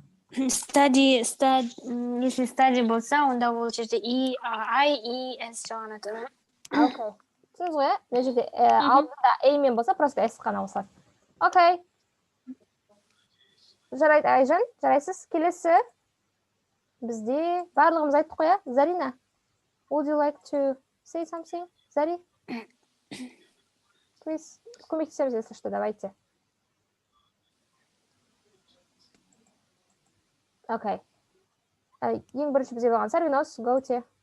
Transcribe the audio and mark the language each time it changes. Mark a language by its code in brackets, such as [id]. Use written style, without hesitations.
[kk] Study, [ru] если [kk] study болса, онда ол жерде I-E-S жағанады. Окей. Түсініз ғой? Мына жерде алдында A-мен болса, просто S қана қосылады. Окей. Жарайды, Айжан, жарайсыз. Келесі бізде барлығымыз айттық қоя. [en] Зарина, would you like to say something? Зари? [kk] Please, көмектесеміз, [ru] если что, давайте. [kk] Окей. Ең бірінші бізде болған Сарвиноз, [en] go to.